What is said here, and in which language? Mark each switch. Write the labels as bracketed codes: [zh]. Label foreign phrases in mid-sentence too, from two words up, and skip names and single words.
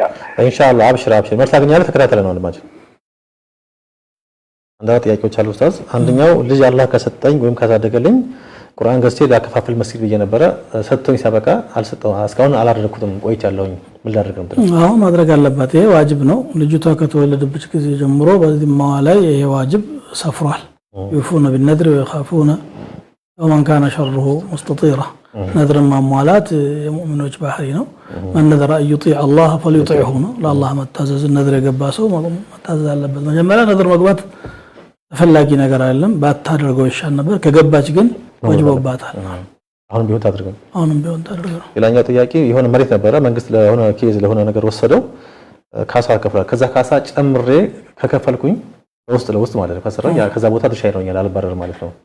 [am] ኢንሻአላህ አብሽር መሰግናለሁ። ተከታተለ ነው ወንድማችን። አንዳንድ ጥያቄዎች አሉ ኡስታዝ። አንደኛው ልጅ አላህ ከሰጠኝ ወይም ካሳደገልኝ ቁርአን ገዝቼ ላከፋፍል መስጊድ ብዬ ነበረ። ሰጥቶኝ ሲያበቃ አልሰጠው እስካሁን አላደረኩትም ቆይቻለሁኝ። ምን ላድርግ ነው? አዎ ማድረግ አለባት። ይሄ ዋጅብ ነው። ልጅቷ ከተወለደች ጊዜ ጀምሮ በዚህማዋ ላይ ይሄ ዋጅብ ሰፍሯል። [ar] يوفون بالنذر ويخافون ومن كان شره مستطيرا [am] نذر ማሟላት የሙእሚኖች ባህሪ ነው። [ar] من نذر أن يطيع الله فليطيعه [am] ነው። ለአላህ መታዘዝ ነذር የገባ ሰው መታዘዝ አለበት። መጀመሪያ ነذር መግባት ተፈላጊ ነገር አይደለም። ባታደርገው ይሻል ነበር። ከገባች ግን ወጅቦባታል። አሁን ቢሆን ታድርገው። አሁንም ቢሆን ታድርገው። ሌላኛው ጥያቄ የሆነ መሬት ነበረ መንግስት ለሆነ ኬዝ ለሆነ ነገር ወሰደው ካሳ ከፍሏል። ከዛ ካሳ ጨምሬ ከከፈልኩኝ ውስጥ ለውስጥ ማለት ነው ከሰራ ያ ከዛ ቦታ ድርሻ ይኖርኛል አልባረር ማለት ነው።